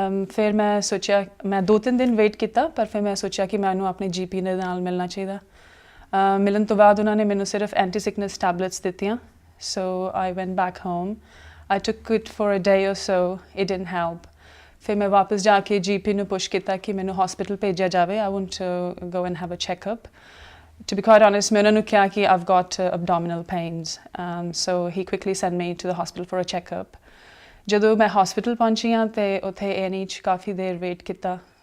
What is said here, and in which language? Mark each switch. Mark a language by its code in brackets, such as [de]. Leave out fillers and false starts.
[pa] ਫਿਰ ਮੈਂ ਸੋਚਿਆ, ਮੈਂ 2-3 ਦਿਨ ਵੇਟ ਕੀਤਾ, ਪਰ ਫਿਰ ਮੈਂ ਸੋਚਿਆ ਕਿ ਮੈਨੂੰ ਆਪਣੇ GP ਦੇ ਨਾਲ ਮਿਲਣਾ ਚਾਹੀਦਾ। ਮਿਲਣ ਤੋਂ ਬਾਅਦ ਉਹਨਾਂ ਨੇ ਮੈਨੂੰ ਸਿਰਫ ਐਂਟੀ ਸਿਕਨੈਸ ਟੈਬਲੇਟਸ ਦਿੱਤੀਆਂ। [en] So I went back home. I took it for a day or so. It didn't help. [pa] ਫਿਰ ਮੈਂ ਵਾਪਸ ਜਾ ਕੇ GP ਨੂੰ ਪੁਸ਼ ਕੀਤਾ ਕਿ ਮੈਨੂੰ ਹਸਪੀਟਲ ਭੇਜਿਆ ਜਾਵੇ। [en] I want to go and have a checkup. To be quite honest, [pa] ਮੈਂ ਉਹਨਾਂ ਨੂੰ ਕਿਹਾ ਕਿ [en] I've got abdominal pains. So he quickly sent me to the hospital for a checkup. [pa] ਜਦੋਂ ਮੈਂ ਹਸਪੀਟਲ ਪਹੁੰਚੀ ਹਾਂ ਤੇ ਉੱਥੇ A&E 'ਚ ਕਾਫੀ ਦੇਰ ਵੇਟ ਕੀਤਾ।